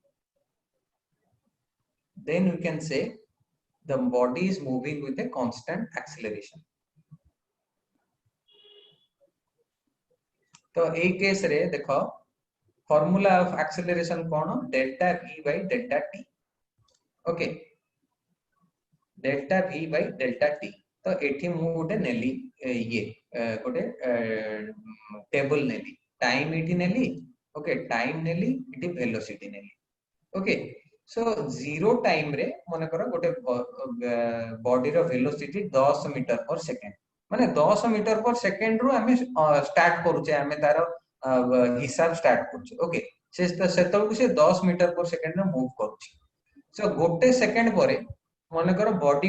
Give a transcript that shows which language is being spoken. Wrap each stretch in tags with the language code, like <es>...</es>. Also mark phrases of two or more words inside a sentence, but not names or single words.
<en>then we can say the body is moving with a constant acceleration</en> <or>ତ ଏ କେସ ରେ ଦେଖ</or> <en>formula of acceleration कोन delta v by delta t okay delta v by delta t</en> <or>ତ ଏଠି ମୁ ଗୋଟେ ନେଲି ଏ ଗୋଟେ ଟେବଲ ନେଲି ଟାଇମ ଏଠି ନେଲି</or> <en>okay time</en> <or>ନେଲି ଏଠି ଭେଲୋସିଟି ନେଲି</or> <en>okay so zero time</en> <or>ରେ ମାନେ କର ଗୋଟେ ବଡି ର ଭେଲୋସିଟି</or> <en>10 meter per second</en> <or>ମାନେ</or> <en>10 meter per second</en> <or>ରୁ ହମେ ଷ୍ଟାର୍ଟ କରୁଛେ ହମେ ତାର ହିସାବ ଷ୍ଟାର୍ଟ କରୁଛେ ଓକେ ସେ ସେତଲ ସେ</or> <en>10 meter per second</en> <or>ରେ ମୁଭ କରୁଛି ସୋ ଗୋଟେ ସେକେଣ୍ଡ ପରେ ମାନେ କର ବଡି</or>